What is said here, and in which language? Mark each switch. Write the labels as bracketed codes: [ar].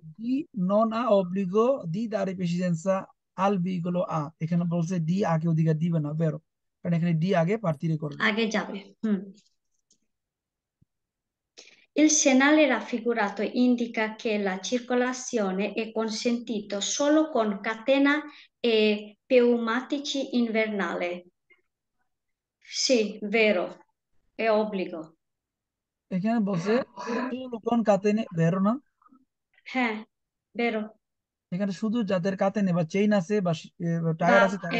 [bn] D নন আ অব্লিগো দি দারে [it] presidenza al veicolo A, [bn] এখানে বলছে ডি আগে অধিকার দিবে না, বেরো, কারণ এখানে ডি আগে প্রার্থীরে করবে। আগে যাবে। [it] Il segnale raffigurato indica che la circolazione è consentito solo con catena e pneumatici invernale. Sì, vero, è obbligo. [bn] এখানে বলছে [it] solo con catene, [bn] বেরো না, হ্যাঁ, vero, এখানে শুধু যাদের কাতেনে বা চেইন আছে বা টায়ার আছে তারাই